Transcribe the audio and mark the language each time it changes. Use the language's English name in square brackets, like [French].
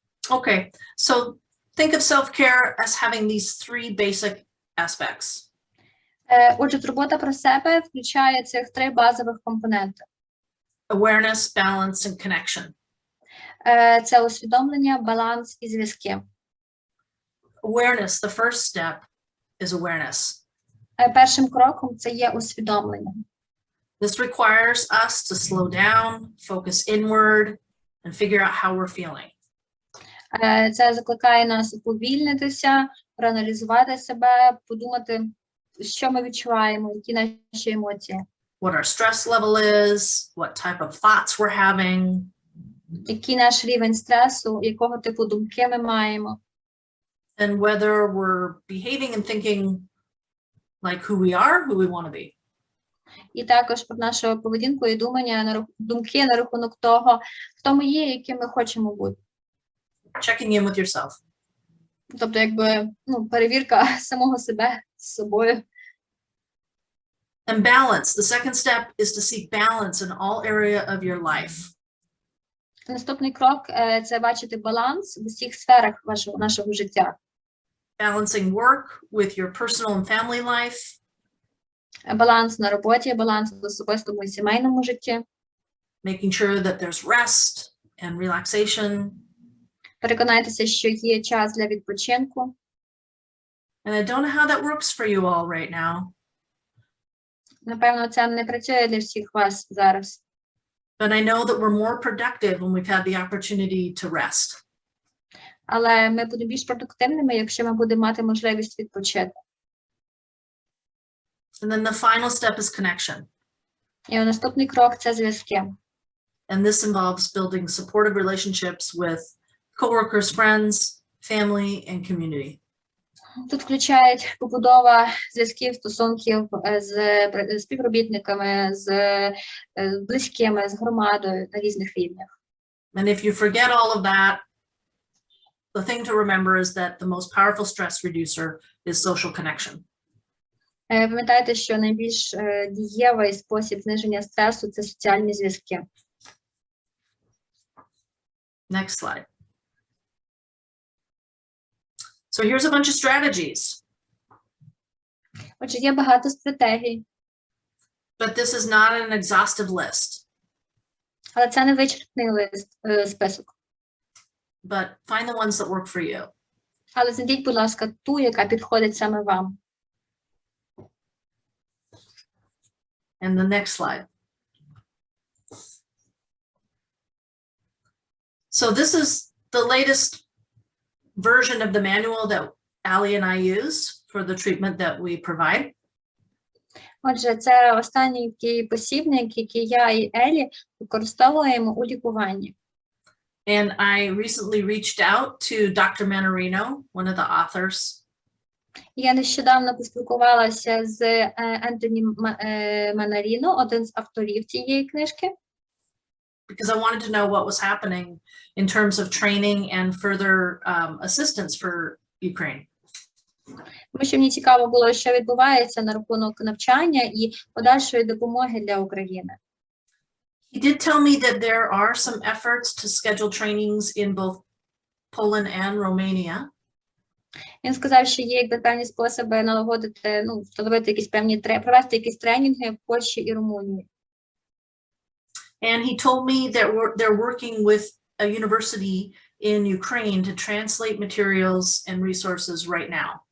[English] Okay, so think of self-care as having these three basic aspects. [Ukrainian] Отже, турбота про себе включає цих три базових компоненти. [English] Awareness, balance, and connection. [Ukrainian] Це усвідомлення, баланс і зв'язки. [English] Awareness, the first step is awareness. [Ukrainian] Першим кроком це є усвідомлення. [English] This requires us to slow down, focus inward, and figure out how we're feeling. [Ukrainian] Це закликає нас уповільнитися, проаналізувати себе, подумати, що ми відчуваємо, які наші емоції. [English] What our stress level is, what type of thoughts we're having. [Ukrainian] Який наш рівень стресу, якого типу думки ми маємо. [English] and whether we're behaving and thinking like who we are, who we want to be. [Ukrainian] І також про нашу поведінку і думки на рахунок того, хто ми є, яким ми хочемо бути. [English] Checking in with yourself. [Ukrainian] Тобто, якби, перевірка самого себе з собою. [English] And balance. The second step is to seek balance in all area of your life. [Ukrainian] Наступний крок – це бачити баланс в усіх сферах нашого життя. [English] Balancing work with your personal and family life. [Ukrainian] Баланс на роботі, баланс в особистому і сімейному житті. [English] Making sure that there's rest and relaxation. [Ukrainian] Переконайтеся, що є час для відпочинку. [English] And I don't know how that works for you all right now. [Ukrainian] Напевно, це не працює для всіх вас зараз. [English] But I know that we're more productive when we've had the opportunity to rest. [Ukrainian] Але ми будемо більш продуктивними, якщо ми будемо мати можливість відпочити. [English] And then the final step is connection. [Ukrainian] І наступний крок – це зв'язки. [English] And this involves building supportive relationships with coworkers, friends, family, and community. [Ukrainian] Тут включають побудова зв'язків, стосунків з співробітниками, з близькими, з громадою на різних рівнях. [English] And if you forget all of that, the thing to remember is that the most powerful stress reducer is social connection. [Ukrainian] Пам'ятайте, що найбільш дієвий спосіб зниження стресу – це соціальні зв'язки. [English] Next slide. So here's a bunch of strategies. [Ukrainian] Отже, є багато стратегій. [English] But this is not an exhaustive list. [Ukrainian] Але це не вичерпний список. [English] But find the ones that work for you. [Ukrainian] Але знайдіть, будь ласка, ту, яка підходить саме вам. [English] And the next slide. So this is the latest version of the manual that Allie and I use for the treatment that we provide. [Ukrainian] Отже, це останній такий посібник, який я і Елі використовуємо у лікуванні. [English] And I recently reached out to Dr. Manarino, one of the authors. [Ukrainian] Я нещодавно поспілкувалася з Ентоні Манаріно, один з авторів цієї книжки. [English] Because I wanted to know what was happening in terms of training and further assistance for Ukraine. [Ukrainian] Тому що мені цікаво було, що відбувається на рахунок навчання і подальшої допомоги для України. [English] He did tell me that there are some efforts to schedule trainings in both Poland and Romania. [Ukrainian] Він сказав, що є певні способи налагодити, встановити якісь певні, провести якісь тренінги в Польщі і Румунії. [English] And he told me that they're working with a university in Ukraine to translate materials and resources right now.